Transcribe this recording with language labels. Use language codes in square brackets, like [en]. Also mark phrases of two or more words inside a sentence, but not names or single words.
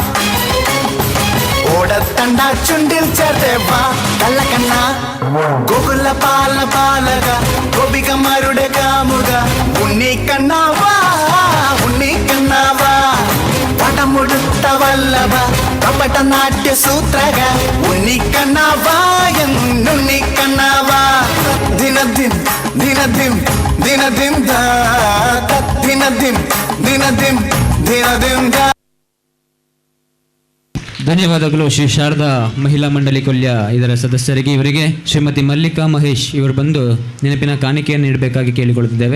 [ml] ഓടത്തണ്ട ചുണ്ടിൽ ചേർത്തേവാ കള്ളക്കണ്ണ ഗോകുല പാല ബാലക ഗോപികമാരുടെ കാമുക ഉണ്ണിക്കണ്ണാവാ ഉണ്ണിക്കണ്ണാവാ പടമുടുത്ത വല്ലഭ കപട നാട്യ സൂത്രക ഉണ്ണിക്കണ്ണാവാ എന്നുണ്ണിക്കണ്ണാവാ ദിനദിൻ ദിനദിം ದಿನ ದಿನ ದಿನ ದಿನ ದಿನ ದಿನ ದಿನ ದಿನ. [kn] ಧನ್ಯವಾದಗಳು ಶ್ರೀ ಶಾರದಾ ಮಹಿಳಾ ಮಂಡಳಿ ಕೊಲ್ಯ ಇದರ ಸದಸ್ಯರಿಗೆ. ಇವರಿಗೆ ಶ್ರೀಮತಿ ಮಲ್ಲಿಕಾ ಮಹೇಶ್ ಇವರು ಬಂದು ನೆನಪಿನ ಕಾಣಿಕೆಯನ್ನು ನೀಡಬೇಕಾಗಿ ಕೇಳಿಕೊಳ್ಳುತ್ತಿದ್ದೇವೆ.